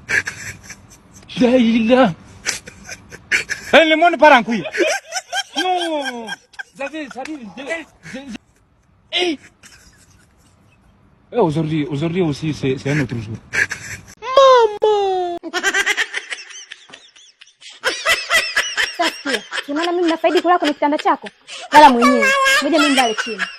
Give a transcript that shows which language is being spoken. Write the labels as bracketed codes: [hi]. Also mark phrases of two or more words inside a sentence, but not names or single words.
[fr] Daïla. Le monde part en couille. Non. Ça dit aujourd'hui aussi c'est un autre jour. Maman. [sw] Sasa, unaona mimi nafaidi kulala kwenye kitanda chako? Lala mwenyewe. Ngoja mimi ndale chini.